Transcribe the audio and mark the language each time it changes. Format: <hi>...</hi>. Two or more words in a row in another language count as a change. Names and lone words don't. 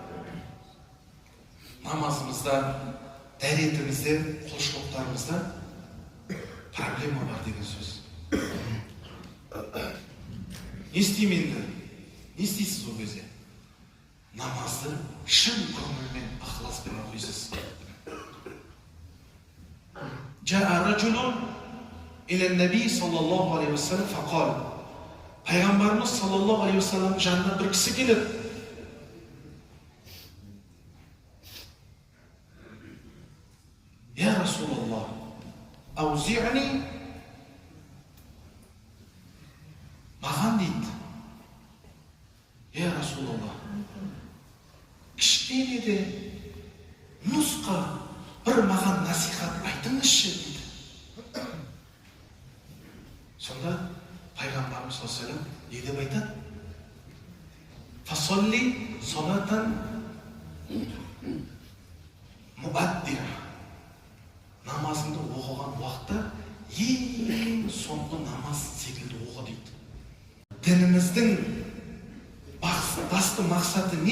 <kk>Намазымызда, дәретімізде, құлшылықтарымызда проблема бар деген сөз. Не істеймін енді? Не істейсіз ол кезде? Намазды шын көңілмен, ықыласпен оқисыз.</kk> <ar>جاء رجل إلى النبي صلى الله عليه وسلم فقال.</ar> <kk>Пайғамбарымыз</kk> <ar>صلى الله عليه وسلم</ar> <kk>жанына бір кісі келеді.</kk> <ar>يا رسول الله أوصني,</ar> <kk>маған дейді.</kk> <ar>يا رسول الله,</ar> <kk>кішкене де нұсқа бір маған насихат айтыңызшы дейді. Сонда Пайғамбарымыз</kk> <ar>صلى الله عليه وسلم</ar> <kk>не деп айтады?</kk> <ar>فصل صلاة مودع.</ar> <kk>Намазыңды оқыған уақытта ең соңғы намаз секілді оқы дейді. Дініміздің басты мақсаты не?</kk>